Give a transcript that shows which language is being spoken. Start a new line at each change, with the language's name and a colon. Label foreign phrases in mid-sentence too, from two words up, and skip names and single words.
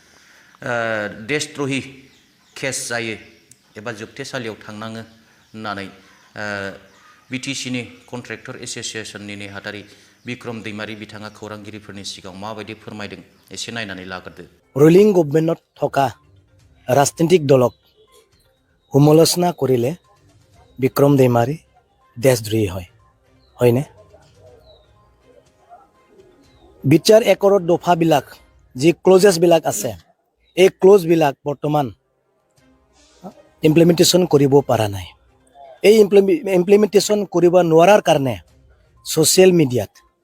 Bodo: देशद्रही केस जायो एबा जोबथेसालियाव थांनाङो होननानै बिटिसिनि कन्ट्रेक्टर एस'सिएशननि नेहाथारि बिक्रम दैमारी बिथाङा खौरांगिरिफोरनि सिगाङाव माबायदि फोरमायदों एसे नायनानै लाग्रोदो
English: ruling governmentত
Assamese: থকা ৰাজনৈতিক দলক সমালোচনা কৰিলে বিক্ৰম দৈমাৰী দেশদ্ৰোহী হয়নে বিচার একৰত দফাবিলাক যি ক্লজেছবিলাক আছে এই ক্লজবিলাক বৰ্তমান ইমপ্লিমেণ্টেশ্যন কৰিব পৰা নাই এই ইমপ্লিমেণ্টেশ্যন কৰিব নোৱাৰাৰ কাৰণে
English: social mediaত